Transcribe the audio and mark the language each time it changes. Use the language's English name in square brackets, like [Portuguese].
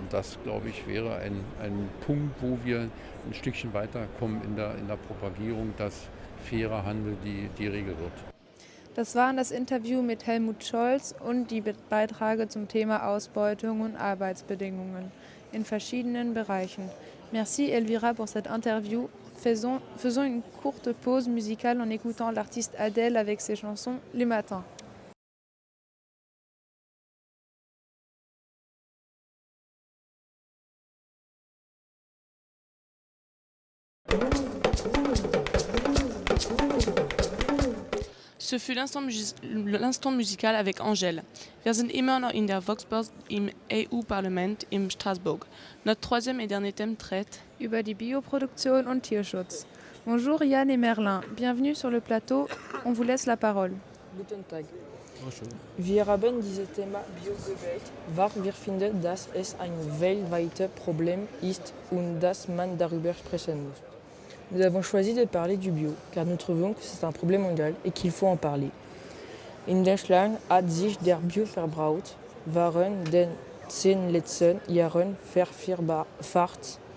[German] Und das, glaube ich, wäre ein Punkt, wo wir ein Stückchen weiterkommen in der Propagierung, dass fairer Handel die Regel wird. Das war das Interview mit Helmut Scholz und die Beiträge zum Thema Ausbeutung und Arbeitsbedingungen in verschiedenen Bereichen. [French] Merci Elvira pour cette interview. Faisons une courte pause musicale en écoutant l'artiste Adele avec ses chansons Les Matins. Ce fut l'instant musical avec Angèle. [German] Wir sind immer noch in der Voxbox im EU-Parlament in Straßburg. [French] Notre troisième et dernier thème traite [German] über die Bioproduktion und Tierschutz. [French] Bonjour Yann et Merlin, bienvenue sur le plateau. On vous laisse la parole. [German] Guten Tag. Wir haben dieses Thema Bio gewählt, weil wir finden, dass es ein weltweites Problem ist und dass man darüber sprechen muss. [French] Nous avons choisi de parler du bio, car nous trouvons que c'est un problème mondial et qu'il faut en parler. [German] In Deutschland hat sich der Bioverbrauch während den 10 letzten Jahren vervierfacht.